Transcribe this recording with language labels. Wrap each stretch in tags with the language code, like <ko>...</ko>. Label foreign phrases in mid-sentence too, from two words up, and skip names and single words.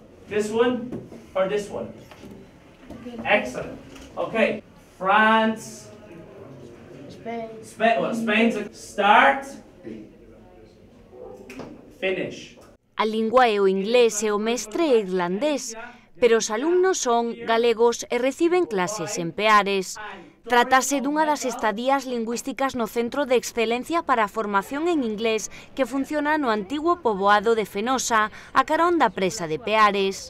<en>This one or this one? Excellent. Okay. France. Spain. Well, Spain's a start. Finish.</en> <gl>A lingua é o inglés e o mestre é irlandés, pero os alumnos son galegos e reciben clases en Peares. Trátase dunha das estadías lingüísticas no Centro de Excelencia para a Formación en Inglés que funciona no antigo poboado de Fenosa, a carón da presa de Peares.</gl>